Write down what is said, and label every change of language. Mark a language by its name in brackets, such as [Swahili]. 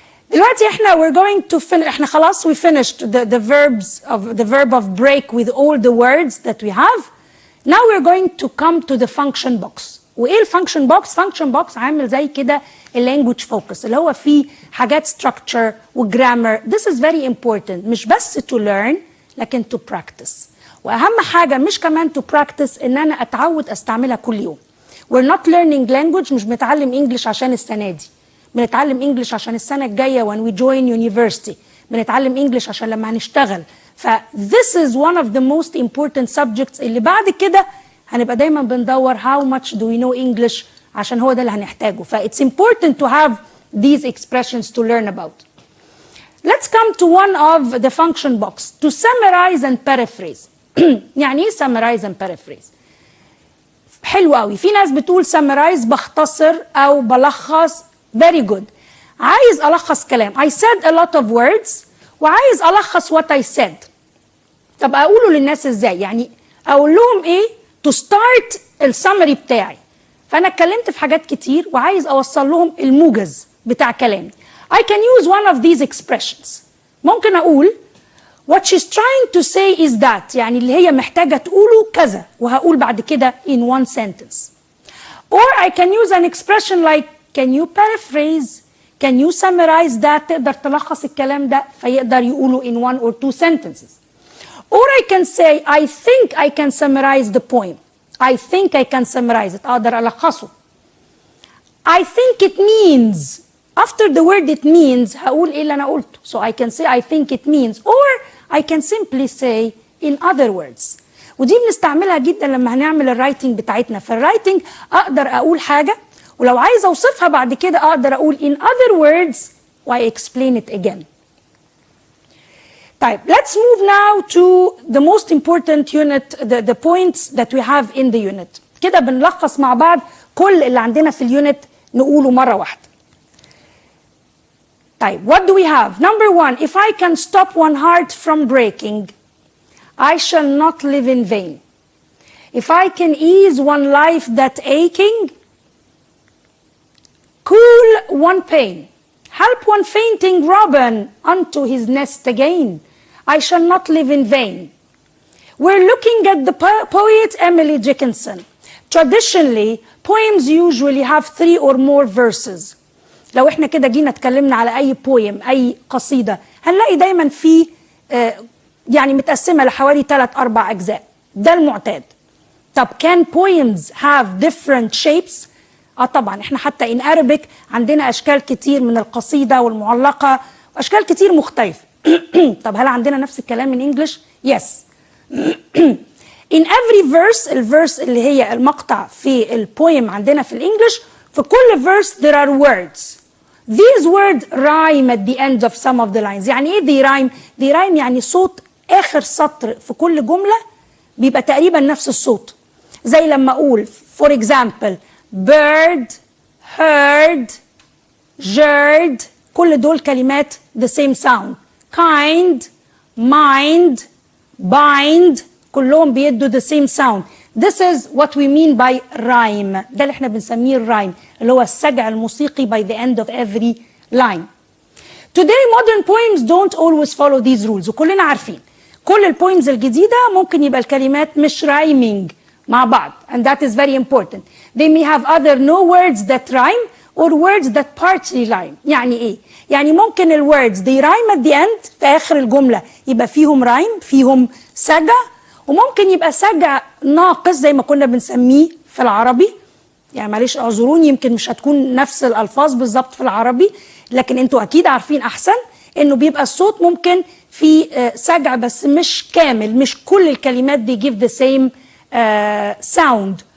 [Arabic] دلوقتي احنا [English] we're going to finish. [Arabic] احنا خلاص [English] we finished the verb of break with all the words that we have. Now we're going to come to the function box. [Arabic] وايه الفانكشن بوكس؟ فانكشن بوكس عامل زي كده اللانجوج فوكس اللي هو فيه حاجات structure وجرامر. [English] This is very important. [Arabic] مش بس [English] to learn لكن to practice. [Arabic] واهم حاجه مش كمان to practice ان انا اتعود استعملها كل يوم. [English] We're not learning language. [Arabic] مش بنتعلم انجلش عشان السنه دي. بنتعلم انجلش عشان السنه الجايه [English] when we join university. [Arabic] بنتعلم انجلش عشان لما هنشتغل. [English] ف this is one of the most important subjects [Arabic] اللي بعد كده هنبقى دايما بندور [English] how much do we know English [Arabic] عشان هو ده اللي هنحتاجه. [English] ف it's important to have these expressions to learn about. Let's come to one of the function box. To summarize and paraphrase. [Arabic] يعني ايه summarize and paraphrase؟ حلو قوي. في ناس بتقول summarize بختصر أو بلخص. very good. عايز ألخص كلام. [English] I said a lot of words [Arabic] وعايز ألخص [English] what I said. [Arabic] طب أقوله للناس إزاي؟ يعني أقول لهم إيه to start السمري بتاعي. فأنا اتكلمت في حاجات كتير وعايز أوصل لهم الموجز بتاع كلامي. [English] I can use one of these expressions. [Arabic] ممكن أقول [English] what she's trying to say is that، [Arabic] يعني اللي هي محتاجة تقوله كذا، وهقول بعد كده [English] in one sentence. Or I can use an expression like can you paraphrase, can you summarize that، [Arabic] تقدر تلخص الكلام ده فيقدر يقوله [English] in one or two sentences. Or I can say I think I can summarize the poem. I think I can summarize it. [Arabic] أقدر ألخصه. [English] I think it means. After the word it means [Arabic] هقول إيه اللي أنا قلته. [English] So I can say I think it means. Or I can simply say in other words. [Arabic] ودي بنستعملها جدا لما هنعمل الرايتنج بتاعتنا. في الرايتنج أقدر أقول حاجة ولو عايز أوصفها بعد كده أقدر أقول [English] in other words [Arabic] و [English] I explain it again. طيب, let's move now to the most important unit, the points that we have in the unit. [Arabic] كده بنلخص مع بعض كل اللي عندنا في اليونت نقوله مرة واحدة. [English] طيب, what do we have? Number one, if I can stop one heart from breaking, I shall not live in vain. If I can ease one life that aching, cool one pain, help one fainting robin unto his nest again, I shall not live in vain. We're looking at the poet Emily Dickinson. Traditionally, poems usually have 3 or more verses. [Arabic] لو احنا كده جينا اتكلمنا على اي poem، اي قصيدة، هنلاقي دايما في يعني متقسمة لحوالي 3-4 أجزاء. ده المعتاد. طب [English] can poems have different shapes؟ [Arabic] طبعا احنا حتى in Arabic عندنا أشكال كتير من القصيدة والمعلقة وأشكال كتير مختلفة. طب هل عندنا نفس الكلام من English؟ Yes. [English] In every verse، [Arabic] الverse اللي هي المقطع في البويم عندنا في الإنجليش، في كل verse [English] there are words. These words rhyme at the end of some of the lines. [Arabic] يعني ايه [English] they rhyme؟ [Arabic] they rhyme يعني صوت آخر سطر في كل جملة بيبقى تقريبا نفس الصوت. زي لما أقول [English] for example [Arabic] bird, heard, jeered، كل دول كلمات [English] the same sound. [Arabic] kind, mind, bind، كلهم بيدوا [English] the same sound. This is what we mean by rhyme. [Arabic] ده اللي احنا بنسميه الرايم، اللي هو السجع الموسيقي [English] by the end of every line. Today modern poems don't always follow these rules. [Arabic] وكلنا عارفين كل البويمز الجديدة ممكن يبقى الكلمات مش rhyming مع بعض. [English] And that is very important. They may have other no words that rhyme or words that partly rhyme. [Arabic] يعني ايه؟ يعني ممكن ال words [English] they rhyme at the end، [Arabic] في آخر الجملة يبقى فيهم rhyme، فيهم سجع، وممكن يبقى سجع ناقص زي ما كنا بنسميه في العربي. يعني معلش اعذروني، يمكن مش هتكون نفس الألفاظ بالظبط في العربي، لكن انتوا أكيد عارفين أحسن إنه بيبقى الصوت ممكن في سجع بس مش كامل، مش كل الكلمات [English] they give the same sound.